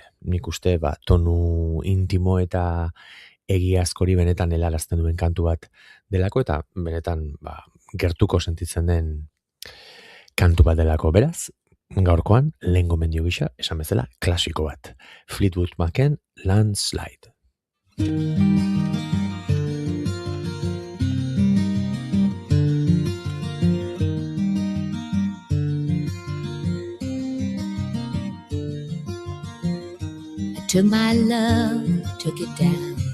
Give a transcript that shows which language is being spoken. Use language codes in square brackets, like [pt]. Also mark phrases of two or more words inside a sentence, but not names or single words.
[eu] Nik uste tonu intimo eta egiazkori benetan helarazten duen kantu bat delako, eta benetan gertuko sentitzen den kantu bat delako. Beraz, gaurkoan, lehen gomendio gisa, esan bezala, klasiko bat. Fleetwood Macen, Landslide. [en] I took my love, took it down.